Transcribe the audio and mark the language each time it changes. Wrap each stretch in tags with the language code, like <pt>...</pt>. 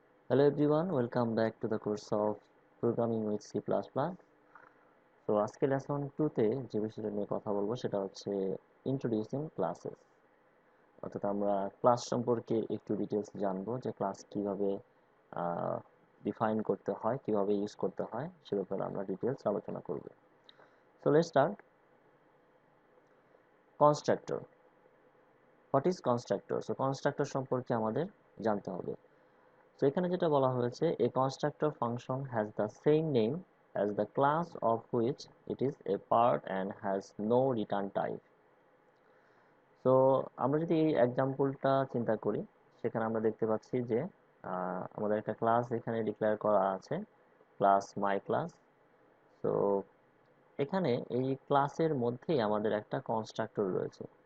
<en>Hello everyone, welcome back to the course of Programming with C++.</en> <bn>তো আজকে lesson 2 তে যে বিষয়টা নিয়ে কথা বলবো সেটা হচ্ছে ইন্ট্রোডিউসিং ক্লাসেস। অর্থাৎ আমরা ক্লাস সম্পর্কে একটু ডিটেলস জানবো যে ক্লাস কিভাবে ডিফাইন করতে হয়, কিভাবে ইউজ করতে হয় সে ব্যাপারে আমরা ডিটেলস আলোচনা করব।</bn> <en>So let's start.</en> <bn>Constructor.</bn> <en>What is constructor?</en> <bn>So constructor সম্পর্কে আমাদের জানতে হবে।</bn> <en>So</en> <bn>এখানে যেটা বলা হয়েছে,</bn> <en>a constructor function has the same name as the class of which it is a part and has no return type.</en> <bn>So আমরা যদি এই এক্সাম্পলটা চিন্তা করি, সেখানে আমরা দেখতে পাচ্ছি যে আমাদের একটা ক্লাস এখানে ডিক্লেয়ার করা আছে, ক্লাস মাই ক্লাস। তো এখানে এই ক্লাসের মধ্যেই আমাদের একটা কনস্ট্রাক্টর রয়েছে।</bn>